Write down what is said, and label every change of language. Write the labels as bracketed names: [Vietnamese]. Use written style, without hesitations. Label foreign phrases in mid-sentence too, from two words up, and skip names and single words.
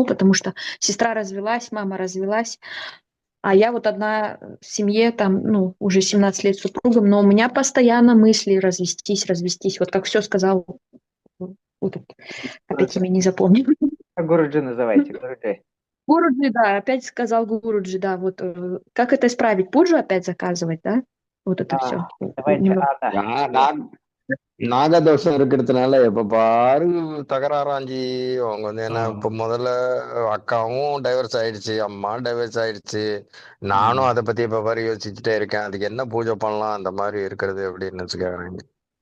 [Russian] Потому что сестра развелась, мама развелась, а я вот одна в семье, там, ну, уже 17 лет с супругом, но у меня постоянно мысли развестись. Вот как все сказал, вот, опять имя не запомнил. Гуруджи называйте, Гуруджи. Гуруджи, да, опять сказал Гуруджи, да, вот как это исправить? Пуджу опять заказывать, да? Вот это все. Давайте Ада. [Tamil] நாகதோஷம் இருக்கிறதுனால எப்ப பாரு தகராறாஞ்சி. அவங்க வந்து என்ன, இப்ப முதல்ல அக்காவும் டைவர்ஸ் ஆயிடுச்சு, அம்மா டைவர்ஸ் ஆயிடுச்சு. நானும் அதை பத்தி இப்ப பாரு யோசிச்சுட்டே இருக்கேன், அதுக்கு என்ன பூஜை பண்ணலாம் அந்த மாதிரி இருக்கிறது அப்படின்னு கேக்குறாங்க.